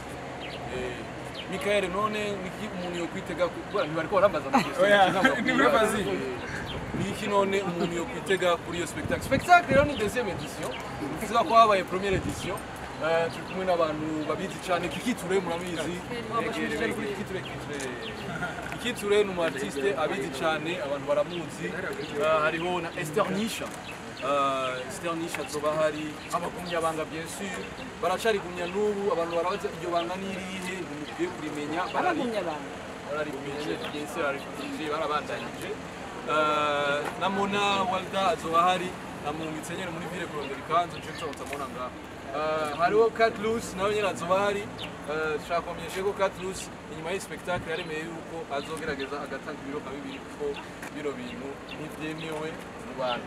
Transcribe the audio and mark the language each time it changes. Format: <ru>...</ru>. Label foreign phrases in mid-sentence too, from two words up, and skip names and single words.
<rn>Michael none niki umuntu yo kwitega kuko ntibariko barambaza ni muri bazi niki none umuntu yo kwitega kuri iyo spectacle rero ni</rn> <fr>deuxième édition</fr> <rn>tuza ko habaye</rn> <fr>première édition</fr> <rn>turi kumwe n'abantu babizi cyane Kikiture murabizi Kikiture ni umu artiste abizi cyane abantu baramuzi hariho na Esther Nisha azoba hari abakumyabanga</rn> <fr>bien sûr</fr> <rn>baracari kumya n'ubu abantu barabaza iryo banga n'irihe mukwiye kurimenya bararikumenya</rn> <fr>bien sûr</fr> <rn>barabandanyije na Mona Walda azoba hari namumitse nyene muri ville kurondera ikanzu nje nzamubona ngaho hariho Cat Loose nawe nyene azoba hari shaka kumenyesha ko Cat Loose inyuma y'ii spectacle yaremeye yuko azogerageza agatanga ibiro kabibiri kuko biro bintu ntivyemewe mu Rwanda.</rn>